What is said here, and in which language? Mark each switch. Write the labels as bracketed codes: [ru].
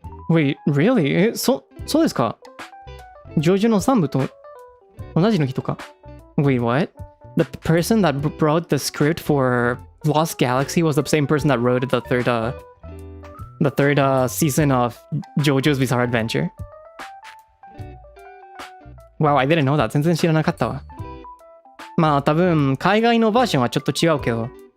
[en] Wait, really? [ja] そうですか？ジョジョの3部と同じの人か？ [en] Wait, what? The person that wrote the script for Lost Galaxy was the same person that wrote the third season of JoJo's Bizarre Adventure. Wow, I didn't know that. [ja] 全然知らなかったわ。まあ多分海外のバージョンはちょっと違うけど。